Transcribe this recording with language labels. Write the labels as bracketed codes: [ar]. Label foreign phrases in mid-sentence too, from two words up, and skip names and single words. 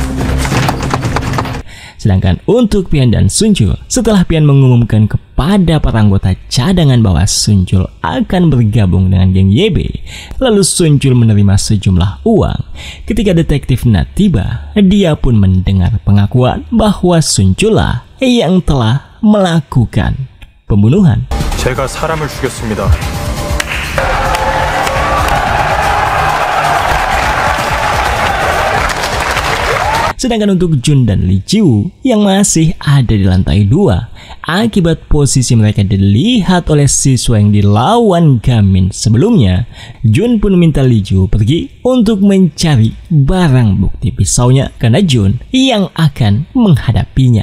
[id] Sedangkan untuk Pihan dan Sun Chul, setelah Pihan mengumumkan kepada para anggota cadangan bahwa Sun Chul akan bergabung dengan geng YB, lalu Sun Chul menerima sejumlah uang. Ketika detektif Na tiba, dia pun mendengar pengakuan bahwa Sun Chul lah yang telah melakukan pembunuhan. [ko] 제가 사람을 죽였습니다. [id] Sedangkan untuk Jun dan Lee Ji-woo yang masih ada di lantai 2, akibat posisi mereka dilihat oleh siswa yang dilawan Gamin sebelumnya, Jun pun meminta Lee Ji-woo pergi untuk mencari barang bukti pisaunya karena Jun yang akan menghadapinya.